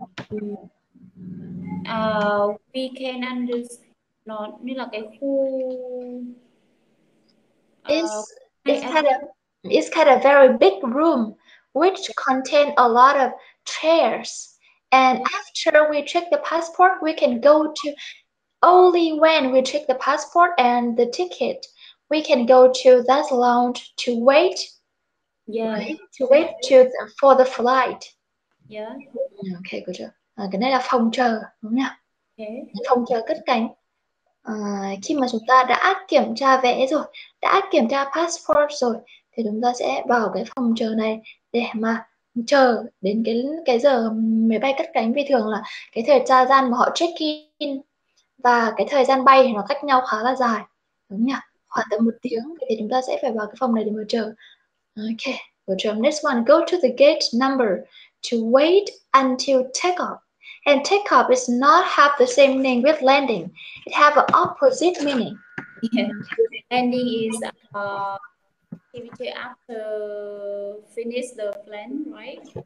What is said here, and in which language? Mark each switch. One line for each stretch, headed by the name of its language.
English: We can understand
Vietnamese: nó như là cái khu
English: it's kind of very big room which contain a lot of chairs, and after we check the passport we can go to, only when we check the passport and the ticket we can go to that lounge to wait, right? To wait for the flight. Yeah. Ok, good job.
Vietnamese: Cái này là phòng chờ, đúng không nhỉ?
English: Okay.
Vietnamese: Phòng chờ cất cánh. Khi mà chúng ta đã kiểm tra vé rồi, đã kiểm tra passport rồi, thì chúng ta sẽ vào cái phòng chờ này để mà chờ đến cái giờ máy bay cất cánh. Vì thường là cái thời gian mà họ check in và cái thời gian bay thì nó cách nhau khá là dài, đúng nhỉ? Khoảng tầm 1 tiếng, thì chúng ta sẽ phải vào cái phòng này để mà chờ.
English: Ok, good job. Next one, go to the gate number to wait until takeoff. And takeoff is not have the same name with landing. It have an opposite meaning. Yeah. Landing is activity after finish the plan, right?